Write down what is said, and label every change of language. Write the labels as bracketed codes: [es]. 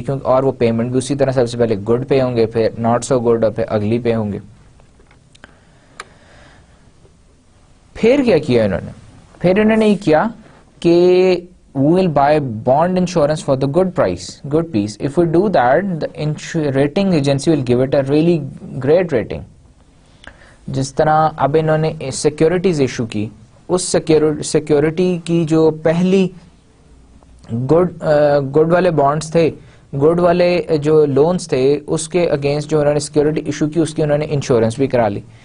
[ur] کیونکہ اور وہ پیمنٹ بھی اسی طرح سب سے پہلے گڈ پے ہوں گے, پھر ناٹ سو گڈ, اور پھر اگلی پے ہوں گے. پھر کیا کیا انہوں نے؟ پھر انہوں نے یہ کیا کہ [en] we will buy bond insurance for the good piece. If we do that, the rating agency will give it a really great rating. [ur] جس طرح اب انہوں نے سیکیورٹیز ایشو کی, اس سیکیورٹی کی جو پہلی گڈ والے بانڈز تھے, گڈ والے جو لونز تھے, اس کے اگینسٹ جو انہوں نے سیکیورٹی ایشو کی اس کی انہوں نے انشورنس بھی کرا لی.